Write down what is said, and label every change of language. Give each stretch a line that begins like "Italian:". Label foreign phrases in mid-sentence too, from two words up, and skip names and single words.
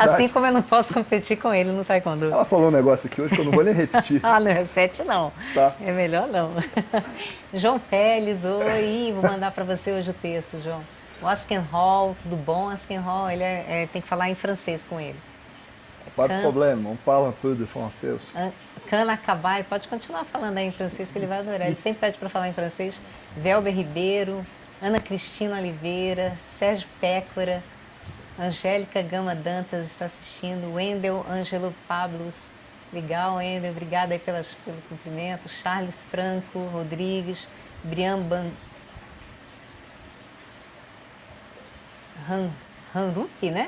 Portuguese: Assim como eu não posso competir com ele no taekwondo. Ela falou um negócio aqui hoje que eu não vou nem repetir. Ah, não repete não. Tá. É melhor não. João Teles, oi. Vou mandar para você hoje o texto, João. O Askenhall, tudo bom, Askenhall? Ele tem que falar em francês com ele.
French: Pas de problema, on parle un peu de français.
Portuguese: Cana Cabai, pode continuar falando aí em francês que ele vai adorar. Ele sempre pede para falar em francês. Velber Ribeiro, Ana Cristina Oliveira, Sérgio Pécora, Angélica Gama Dantas está assistindo, Wendel Ângelo Pablos, legal, Wendel, obrigada aí pelo cumprimento, Charles Franco Rodrigues, Brian Hanrupi, né?